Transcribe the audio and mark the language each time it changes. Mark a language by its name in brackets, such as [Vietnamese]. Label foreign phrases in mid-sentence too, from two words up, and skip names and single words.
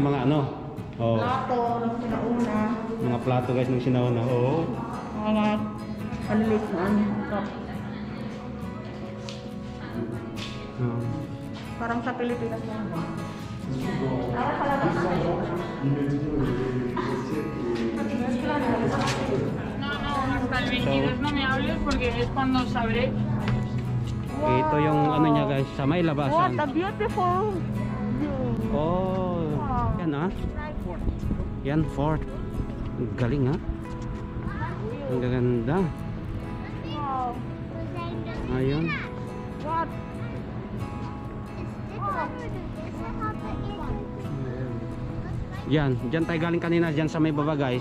[Filipino] yung mga ano. Oh, plato ng sinauna. mga plato guys ng sinauna. Oo. Mga malilit na ano. Oh. Parang sa Pilipinas lang. Para sa labas. [Spanish] No, hasta el 22 no me hables porque es cuando sabré. [Filipino] Ito yung ano niya guys, sa may [English] What [Filipino] labasan. [English] a beautiful view. [Filipino] Oh, yan ah. Yan, fort. Ang galing ha. Ang gaganda. Wow. Ayun. What? Yan, dyan tayo galing kanina, dyan sa may baba guys.